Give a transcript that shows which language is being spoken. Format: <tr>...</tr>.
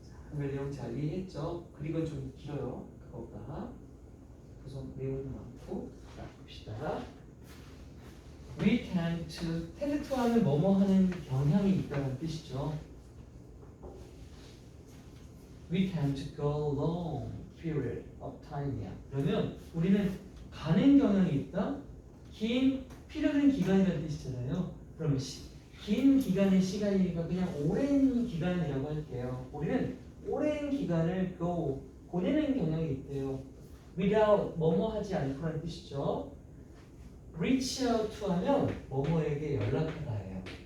<ko>한글 내용 잘 이해했죠? 그리고 좀 길어요. 그거보다. 우선 내용도 많고. 자, 봅시다.</ko> <en>We tend to</en> <ko>하면 뭐뭐 하는 경향이 있다는 뜻이죠.</ko> <en>We tend to go long period of time이야.</en> <ko>그러면 우리는 가는 경향이 있다. 긴 period은 기간이라는 뜻이잖아요. 그러면 긴 기간의 시간이니까 그냥 오랜 기간이라고 할게요. 우리는 오랜 기간을 go 보내는 경향이 있대요. without 뭐뭐 하지 않고라는 뜻이죠.</ko> <en>reach out to</en> <ko>하면 뭐뭐에게 연락하다예요.</ko>